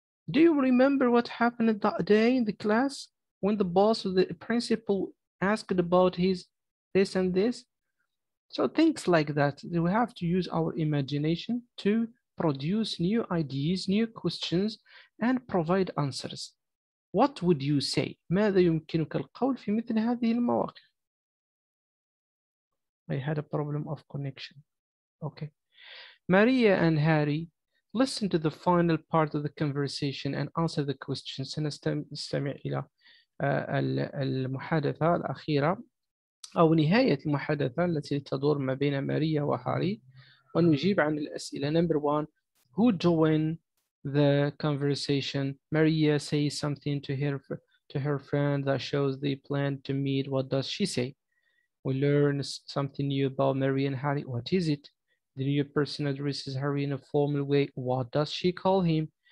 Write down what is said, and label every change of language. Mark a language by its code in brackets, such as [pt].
[en] Do you remember what happened that day in the class when the boss or the principal asked about his this and this? So things like that, we have to use our imagination to produce new ideas, new questions, and provide answers. What would you say? [ar] ماذا يمكنك القول في مثل هذه المواقف؟ [en] I had a problem of connection. Okay. Maria and Harry, listen to the final part of the conversation and answer the questions. [ar] سنستمع إلى المحادثة الأخيرة أو نهاية المحادثة التي تدور ما بين ماريا وهاري ونجيب عن الأسئلة. [en] Number 1, who joined the conversation? Maria says something to her friend that shows they plan to meet. What does she say? We learn something new about Maria and Harry. What is it? The new person addresses Harry in a formal way. What does she call him?